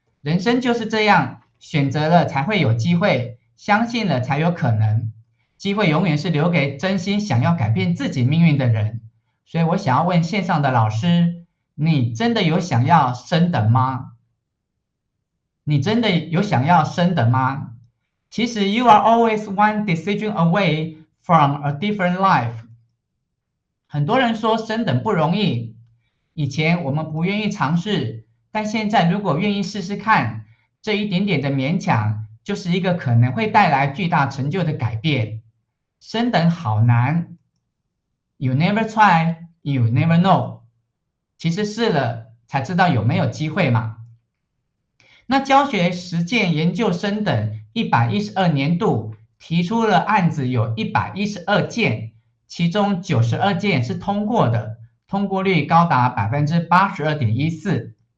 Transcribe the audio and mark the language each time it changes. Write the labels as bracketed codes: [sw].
[zh] 人生就是这样，选择了才会有机会，相信了才有可能。机会永远是留给真心想要改变自己命运的人。所以我想要问线上的老师，你真的有想要升等吗？你真的有想要升等吗？其实 [en] you are always one decision away from a different life。 [zh] 很多人说升等不容易，以前我们不愿意尝试，但现在如果愿意试试看，这一点点的勉强，就是一个可能会带来巨大成就的改变。升等好难。 [en] You never try, you never know。 [zh] 其实试了才知道有没有机会嘛。那教学实践研究生等112年度提出了案子有112件，其中92件是通过的，通过率高达82.14%。